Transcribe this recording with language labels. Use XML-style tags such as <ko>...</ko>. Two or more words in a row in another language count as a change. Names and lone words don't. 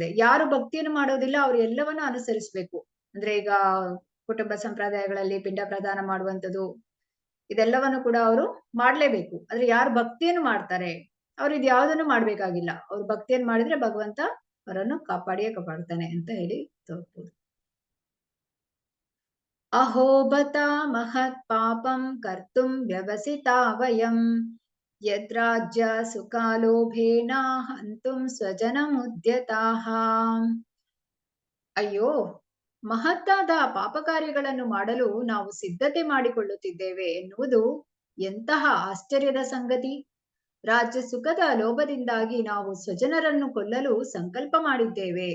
<kn>ಯಾರು ಭಕ್ತಿಯನ್ನು ಮಾಡೋದಿಲ್ಲ ಅವರು ಎಲ್ಲವನ್ನೂ ಅನುಸರಿಸಬೇಕು. ಅಂದ್ರೆ ಈಗ ಕುಟುಂಬ ಸಂಪ್ರದಾಯಗಳಲ್ಲಿ ಪಿಂಡ ಪ್ರದಾನ ಮಾಡುವಂಥದ್ದು, ಇದೆಲ್ಲವನ್ನು ಕೂಡ ಅವರು ಮಾಡ್ಲೇಬೇಕು. ಆದ್ರೆ ಯಾರು ಭಕ್ತಿಯನ್ನು ಮಾಡ್ತಾರೆ ಅವ್ರು ಇದ್ಯಾವುದನ್ನು ಮಾಡ್ಬೇಕಾಗಿಲ್ಲ. ಅವ್ರು ಭಕ್ತಿಯನ್ನು ಮಾಡಿದ್ರೆ ಭಗವಂತ ಅವರನ್ನು ಕಾಪಾಡ್ತಾನೆ ಅಂತ ಹೇಳಿ ತೋರ್ಬೋದು.</kn> <sa>ಅಹೋಬತ ಮಹತ್ ಪಾಪಂ ಕರ್ತುಂ ವ್ಯವಸಿತಾ ವಯಂ ಯದ್ರಾಜ್ಯ ಸುಖಾಲೋಭೇನ ಹಂತುಂ ಸ್ವಜನಮುದ್ಯತಾಃ.</sa> <kn>ಅಯ್ಯೋ, ಮಹತ್ತಾದ ಪಾಪ ಕಾರ್ಯಗಳನ್ನು ಮಾಡಲು ನಾವು ಸಿದ್ಧತೆ ಮಾಡಿಕೊಳ್ಳುತ್ತಿದ್ದೇವೆ ಎನ್ನುವುದು ಎಂತಹ ಆಶ್ಚರ್ಯದ ಸಂಗತಿ. ರಾಜ್ಯ ಸುಖದ ಲೋಭದಿಂದಾಗಿ ನಾವು ಸ್ವಜನರನ್ನು ಕೊಲ್ಲಲು ಸಂಕಲ್ಪ ಮಾಡಿದ್ದೇವೆ.</kn>